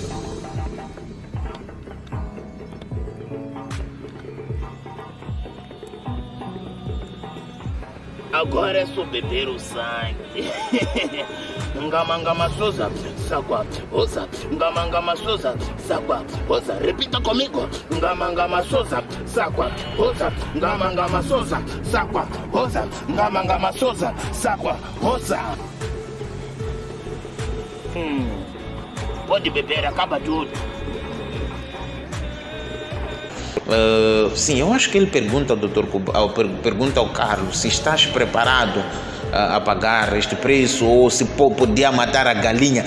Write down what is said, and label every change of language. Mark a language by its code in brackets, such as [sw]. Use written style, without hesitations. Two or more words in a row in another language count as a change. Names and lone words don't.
[pt] Agora é só beber o sangue. Ngamangama Souza, Sakwa, Oza. Ngamangama Souza, Sakwa, Oza. Repita comigo. Ngamangama Souza, Sakwa, Oza. Ngamangama Souza, Sakwa, Oza. Ngamangama Souza, Sakwa, Oza. Pode beber, acaba tudo. Sim, eu acho que ele pergunta ao Dr. pergunta ao Carlos se estás preparado a pagar este preço ou se podia matar a galinha.